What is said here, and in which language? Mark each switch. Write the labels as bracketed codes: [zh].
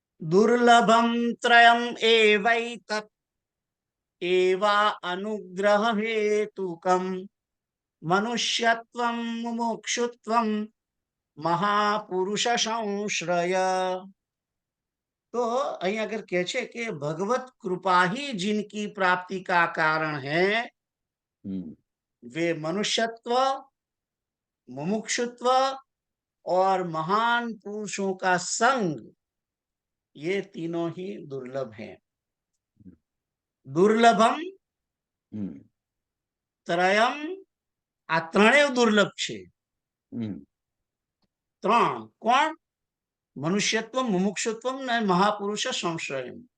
[sa] દુર્લભમ ત્રયમ એવૈતત એવા અનુગ્રહ હેતુકમ મનુષ્યત્વમ મુમુક્ષુત્વમ મહાપુરુષ સંશ્રય. [gu] તો અહીં આગળ કહે છે કે ભગવત [hi] कृपा ही जिनकी प्राप्ति का कारण है वे मनुष्यत्व, मुमुक्षुत्व और महान पुरुषों का संग, ये तीनों ही दुर्लभ हैं. [sa] दुर्लभम ત્રયમ, [gu] આ ત્રણેય દુર્લભ છે. ત્રણ કોણ? મનુષ્યત્વ, મુમુક્ષુત્વ અને મહાપુરુષ સંશ્રય.